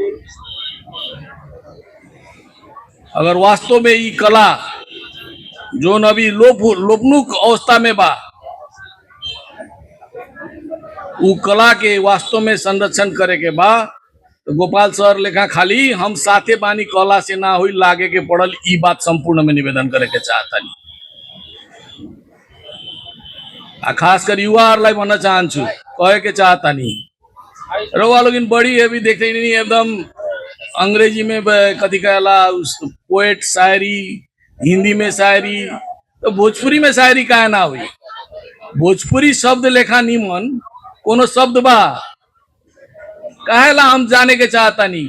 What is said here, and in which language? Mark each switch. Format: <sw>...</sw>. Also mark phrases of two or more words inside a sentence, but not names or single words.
<bho>अगर वास्तव में ई कला जो अभी लोपनुक अवस्था में बा, उ कला के वास्तव में संरक्षण करे के बा, तो गोपाल सर लेखा खाली हम साथे बानी कहला से ना हुई, लागे के पड़ल। ई बात संपूर्ण में निवेदन करे के चाहता नहीं।</bho> <ne>आ खास कर युवा लाई भन्न चाहन्छु,</ne> <bho>कहे के चाहता नहीं। रउआ लोग बड़ी अभी देखते नहीं, एकदम अंग्रेजी में कथी कहला पोएट शायरी, हिंदी में शायरी, तो भोजपुरी में शायरी काहे ना हुई। भोजपुरी शब्द लेखा निमन कोनो शब्द बा काहेला हम जाने के चाहता नहीं।</bho>